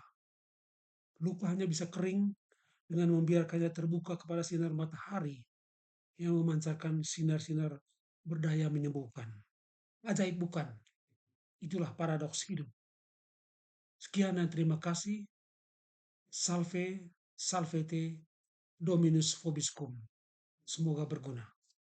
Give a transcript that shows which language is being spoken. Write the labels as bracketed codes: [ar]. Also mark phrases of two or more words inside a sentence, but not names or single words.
[id] Luka hanya bisa kering dengan membiarkannya terbuka kepada sinar matahari yang memancarkan sinar-sinar berdaya menyembuhkan. Ajaib bukan? Itulah paradoks hidup. Sekian dan terima kasih. [la] Salve, salvete, Dominus vobiscum. [id] Semoga berguna.